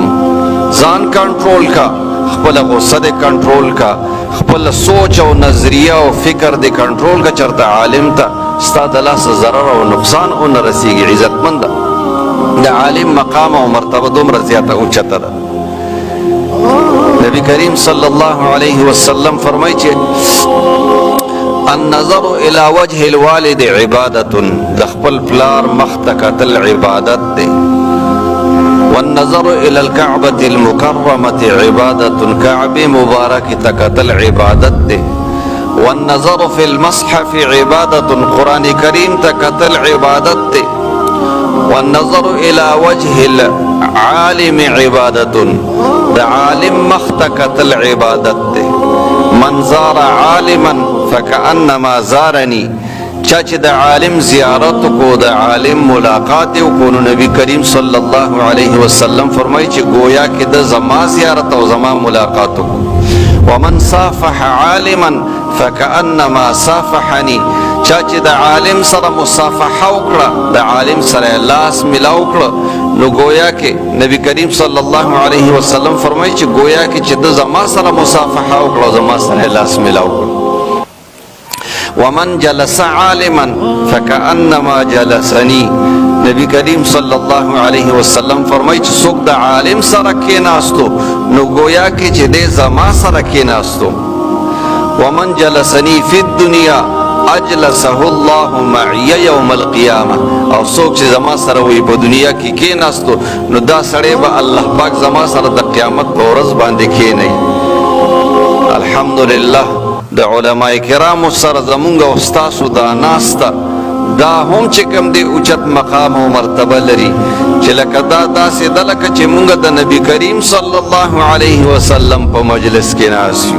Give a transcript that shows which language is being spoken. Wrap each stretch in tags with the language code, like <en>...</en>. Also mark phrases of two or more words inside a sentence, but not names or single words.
<ps>ځان کنټرول کا، خپل غصه دی کنټرول کا، خپل سوچ او نظریه او فکر دی کنټرول کا، چرته عالم ته ستا د لاسه ضرر او نقصان ونه رسیږي. عزتمنده د عالم مقام او مرتبه دومره زیاته اوچته ده. نبی کریم</ps> <ar>صلی الله علیه وسلم</ar> <ps>فرمایي چې</ps> <ar>النظر الى وجه الوالد عبادت،</ar> <ps>د خپل پلار مخ ته کتل عبادت دی.</ps> <ar>والنظر الى الكعبة المكرمة عبادة،</ar> <ps>كعبه مبارک ته کتل عبادت دی.</ps> <ar>والنظر في المصحف عبادة،</ar> <ps>قرآن کریم ته کتل عبادت دی.</ps> <ar>والنظر الى وجه العالم عبادة،</ar> <ps>د عالم مخ ته کتل عبادت دی.</ps> <ar>من زار عالما فكأنما زارني،</ar> <ps>چا چې د عالم زیارت کو، د عالم ملاقات وکړو، نو نبی کریم</ps> <ar>صلی الله علیه وسلم</ar> <ps>فرمایي چې گویا کې د زما زیارت او زما ملاقات وکړو.</ps> <ar>ومن صافح عالما فكأنما صافحني،</ar> <ps>چا چې د عالم سره مصافحه وکړه، د عالم سره لاس ملاو کړه، نو گویا کې نبی کریم</ps> <ar>صلی الله علیه وسلم</ar> <ps>فرمایي چې گویا کې چې د زما سره مصافحه وکړه، زما سره لاس ملاو کړه.</ps> <ar>ومن جلس عالما فكأنما جلسني،</ar> <ps>نبی کریم</ps> <ar>صلی الله علیه وسلم</ar> <ps>فرمایي چې څوک د عالم سره کېناستو نو گویا کې چې د زما سره کېناستو.</ps> <ar>ومن جلسني في الدنيا اجلسه الله معي يوم القيامه،</ar> <ps>او څوک چې زما سره وي په دنیا کې کېناستو نو دا سړی به الله پاک زما سره د قیامت په ورځ باندې کېنوي. الحمدلله د علماء کرامو سره زمونږ او ستاسو دا ناسته دا هم چې کوم دی اوچت مقام او مرتبه لري چې لکه دا داسې ده لکه چې مونږ د نبی کریم</ps> <ar>صلی الله علیه وسلم</ar> <ps>په مجلس کې ناست یو.</ps>